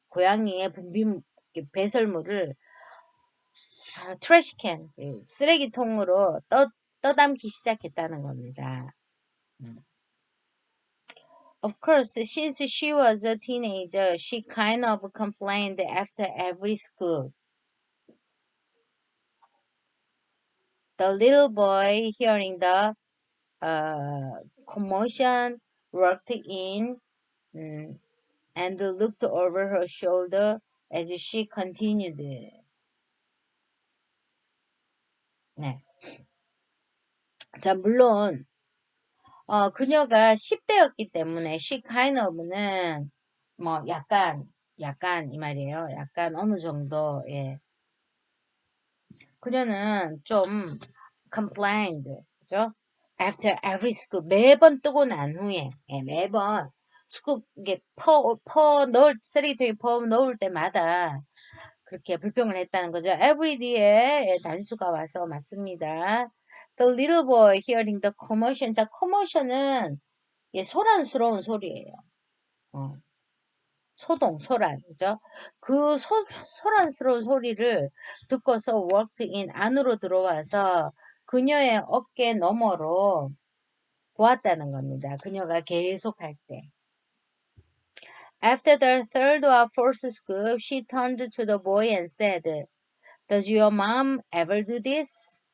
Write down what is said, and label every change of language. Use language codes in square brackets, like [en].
[ko] 고양이의 배설물을 트래시캔, 쓰레기통으로 떠담기 시작했다는 겁니다. [en] Of course, since she was a teenager, she kind of complained after every scoop. The little boy, hearing the commotion, walked in and looked over her shoulder as she continued. [ko] 네. 자, 물론 그녀가 10대였기 때문에 [en] she kind of [ko] 는 뭐 약간 이 말이에요. 약간 어느 정도 예. 그녀는 좀 complained, 그죠? [en] After every scoop [ko] 매번 뜨고 난 후에 예, 매번 스쿱 이게 쓰레기통에 퍼 넣을 때마다 그렇게 불평을 했다는 거죠. [en] Every day [ko] 에 단수가 와서 맞습니다. [en] The little boy hearing the commotion. [ko] 자, commotion은 예, 소란스러운 소리예요. 소란, 그죠? 그 소란스러운 소리를 듣고서 [en] walked in, [ko] 안으로 들어와서 그녀의 어깨 너머로 보았다는 겁니다. 그녀가 계속할 때. [en] After the third or fourth scoop, she turned to the boy and said, Does your mom ever do this?